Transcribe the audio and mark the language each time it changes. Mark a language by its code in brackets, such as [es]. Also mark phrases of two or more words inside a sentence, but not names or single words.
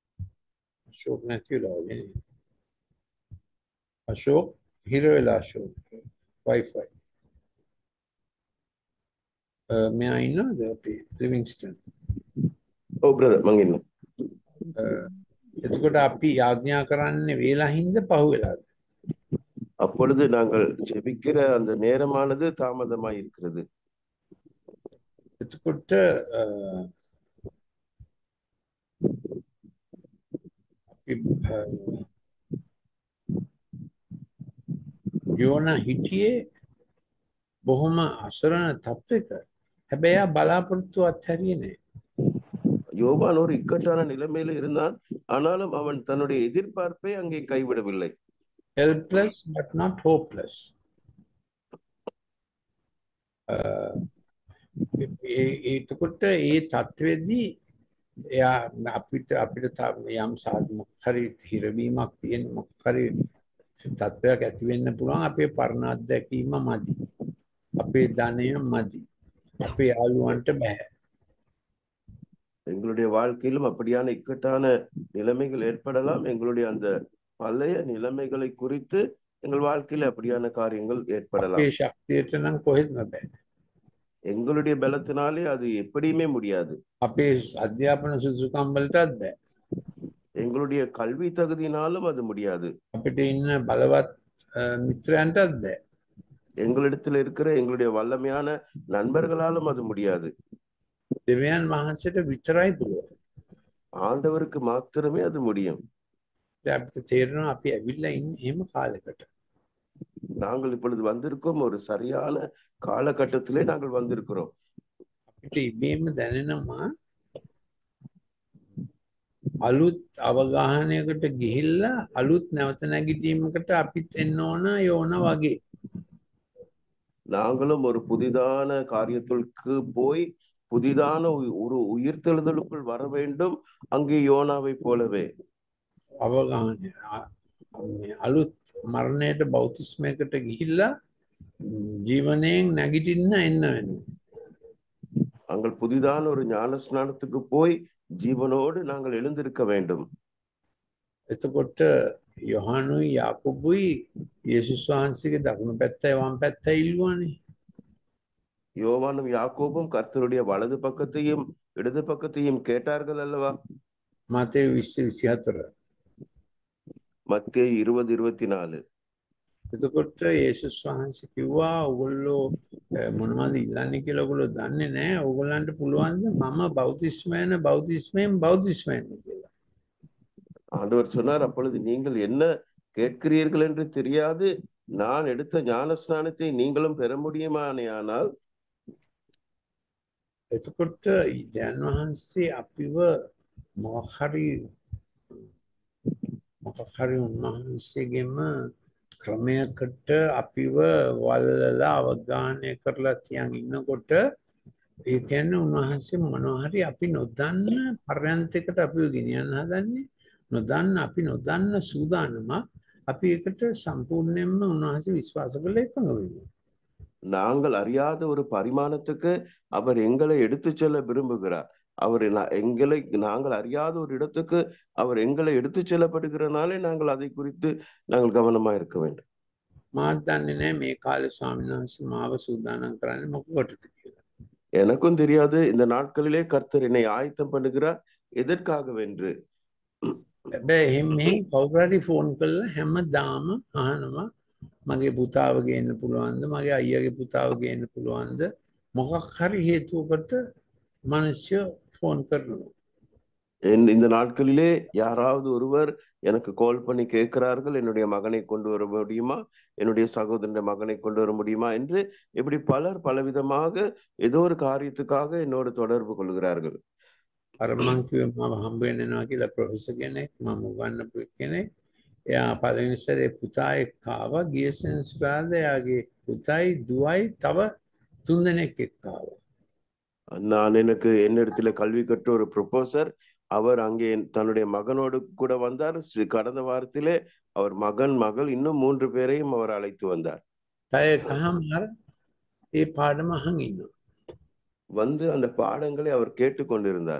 [si] අශෝක් නැතිලා වගේ. අශෝක් හිර වෙලා අශෝක් Wi-Fi. මෙයා ඉන්නවද අපි ලිවිංස්ටන්? ඔව් බ්‍රදර් මං ඉන්නවා. එතකොට අපි යාඥා කරන්නේ වේලා හින්ද පහුවෙලාද? [ta] அப்பொழுது நாங்கள் ஜெபிக்கிற அந்த நேரமானது தாமதமாய் இருக்கிறது. [si] එතකොට අපි යෝනා හිටියේ බොහොම අසරණ තත්වයක. හැබැයි එයා බලාපොරොත්තු අත්හැරියේ නෑ. [ta] யோவான் ஒரு இக்கட்டான நிலைமையில இருந்தான், ஆனாலும் அவன் தன்னுடைய எதிர்பார்ப்பை அங்கே கைவிடவில்லை. [en] Helpless but not hopeless. [si] එතකොට ඒ තත්ත්වෙදී එයා අපිට යම් මොකක් හරි හිරවීමක් තියෙන මොකක් හරි තත්ත්වයක් ඇති වෙන්න පුළුවන්. අපේ පරණ අත්දැකීම මදි. අපේ ධනය මදි. අපේ යාළුවන්ට බෑ. [ta] எங்களுடைய வாழ்க்கையிலும் அப்படியான இக்கட்டான நிலைமைகள் ஏற்படலாம். எங்களுடைய அந்த பழைய நிலைமைகளை குறித்து எங்கள் வாழ்க்கையில அப்படியான காரியங்கள் ஏற்படலாம். [si] අපේ ශක්තියට නම් කොහෙත්ම බෑ. [ta] எங்களுடைய பலத்தினாலே அது எப்படியுமே முடியாது. [si] අපේ අධ්‍යාපන සුසුකම් වලටත් බෑ. [ta] எங்களுடைய கல்வி தகுதியினாலும் அது முடியாது. [si] අපිට ඉන්න බලවත් මිත්‍රයන්ටත් බෑ. [ta] எங்களிடத்தில் இருக்கிற எங்களுடைய வல்லமையான நண்பர்களாலும் அது முடியாது. [si] දෙවියන් වහන්සේට විතරයි පුළුවන්. [ta] ஆண்டவருக்கு மாத்திரமே அது முடியும். [si] අපිට තේරෙනවා අපි ඇවිල්ලා ඉන්නේ එහෙම කාලයකට. [ta] நாங்கள் இப்பொழுது வந்திருக்கோம், ஒரு சரியான காலகட்டத்திலே நாங்கள் வந்திருக்கிறோம். [si] අපිට ඉබේම දැනෙනවා අලුත් අවගාහනයකට ගිහිල්ලා අලුත් නැවත නැගිටීමකට අපිත් එන්න ඕන යෝන වගේ. [ta] நாங்களும் ஒரு புதிதான காரியத்திற்கு போய் புதிதான ஒரு உயிர்த்தெழுதலுக்குள் வர வேண்டும், அங்கே யோனாவை போலவே. [si] අවගාහනය අලුත් මරණයට බෞතිස්මයකට ගිහිල්ලා ජීවනයෙන් නැගිටින්න එන්න වෙනවා. [ta] நாங்கள் புதிதான ஒரு ஞான ஸ்நானத்துக்கு போய் ஜீவனோடு நாங்கள் எழுந்திருக்க வேண்டும். [si] එතකොට යොහානුයි යාකොබුයි යේසුස් වහන්සේගේ දකුණු පැත්තයි වම් පැත්තයි ඉල්ලුවානේ. [ta] யோவானும் யாக்கோபும் கர்த்தருடைய வலது பக்கத்தையும் இடது பக்கத்தையும் கேட்டார்கள் அல்லவா? [si] මතේ 20:24. [ta] மத்தேயு 20:24. [si] එතකොට යේසුස් වහන්සේ කිව්වා ඔයගොල්ලෝ මොනවද ඉල්ලන්නේ කියලා ඔයගොල්ලෝ දන්නේ නැහැ. ඔයගොල්ලන්ට පුළුවන්ද මම බෞතිස්මයන බෞතිස්මයෙන් බෞතිස්මයන් කියලා. [ta] ஆண்டவர் சொன்னார், அப்பொழுது நீங்கள் என்ன கேட்கிறீர்கள் என்று தெரியாது, நான் எடுத்த ஞான ஸ்நானத்தை நீங்களும் பெற முடியுமானால். [si] එතකොට දැන් වහන්සේ අපිව මොකක් හරි උන්වහන්සේගෙම ක්‍රමයකට අපිව වල්ලලා අවගාහනය කරලා තියන් ඉන්නකොට ඒ කියන්නේ උන්වහන්සේ මොනවා හරි අපි නොදන්න පරයන්තයකට අපිව ගෙනියන්න හදන්නේ. නොදන්න අපි නොදන්න සූදානම අපි ඒකට සම්පූර්ණයෙන්ම උන්වහන්සේ විශ්වාස කරලා එකඟ වෙනවා. [ta] நாங்கள் அறியாத ஒரு பரிமாணத்துக்கு அவர் எங்களை எடுத்துச் செல்ல விரும்புகிறார். அவர் நாங்கள் அறியாத ஒரு இடத்துக்கு அவர் எங்களை எடுத்துச் செல்லப்படுகிறனாலே நாங்கள் அதை குறித்து நாங்கள் கவனமா இருக்க வேண்டும். [si] මාත් දන්නේ නැහැ මේ කාලේ ස්වාමීන් වහන්සේ මාව සූදානම් කරන්නේ මොකකටද කියලා. [ta] எனக்கும் தெரியாது இந்த நாட்களிலே கர்த்தர் என்னை ஆயத்தம் பண்ணுகிறார் எதற்காகவென்று. [si] හැබැයි එහෙම කවුරු හරි ෆෝන් කරලා හැමදාම අහනවා මගේ පුතාව ගේන්න පුළුවන්ද, මගේ අයියාගේ පුතාව ගේන්න පුළුවන්ද, මොකක් හරි හේතුවකට මිනිස්සු ෆෝன் කරනවා. [ta] இந்த நாட்களிலே யாராவது ஒருவர் எனக்கு கால் பண்ணி கேட்கிறார்கள், என்னுடைய மகனை கொண்டு வர முடியுமா, என்னுடைய சகோதரனுடைய மகனை கொண்டு வர முடியுமா என்று இப்படி பலர் பலவிதமாக ஏதோ ஒரு காரியத்துக்காக என்னோடு தொடர்பு கொள்கிறார்கள். [si] අර මං කිව්වේ මාව හම්බ වෙන්න යනවා කියලා ප්‍රොෆෙසර් කෙනෙක් මම උගන්වපු කෙනෙක්. එයා පළවෙනි සැරේ පුතා එක්ක ආවා. ගිය සෙන්සුරාදා එයාගේ පුතයි දුවයි තව 3 දෙනෙක් එක්ක ආවා. [ta] நான் எனக்கு என்னிடத்துல கல்வி கற்ற ஒரு ப்ரொஃபசர், அவர் அங்கே தன்னுடைய மகனோடு கூட வந்தார். கடந்த வாரத்திலே அவர் மகள் இன்னும் 3 பேரையும் அவர் அழைத்து வந்தார். [si] ඒ පාඩම අහන් ඉන්නවා. [ta] வந்து அந்த பாடங்களை அவர் கேட்டுக்கொண்டிருந்தார்.